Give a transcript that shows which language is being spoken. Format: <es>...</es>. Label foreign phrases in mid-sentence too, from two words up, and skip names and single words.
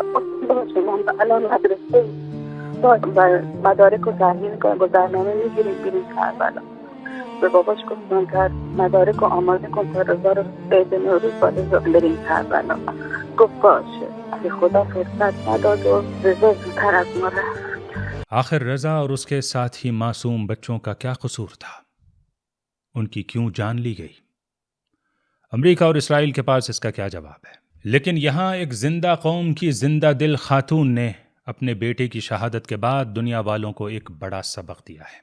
<fa>باشه مامان الان مدرسه مدارک رو تحویل کن، گذرنامه میگیریم بریم کربلا. به باباش گفتم که مدارک رو آماده کن تا رضا رو عید نوروز با رضا بریم کربلا. گفت باشه، ولی خدا فرصت نداد و رضا زودتر از ما رفت۔</fa> <ur>آخر رضا اور اس کے ساتھی معصوم بچوں کا کیا قصور تھا؟ ان کی کیوں جان لی گئی؟ امریکہ اور اسرائیل کے پاس اس کا کیا جواب ہے؟ لیکن یہاں ایک زندہ قوم کی زندہ دل خاتون نے اپنے بیٹے کی شہادت کے بعد دنیا والوں کو ایک بڑا سبق دیا ہے۔</ur>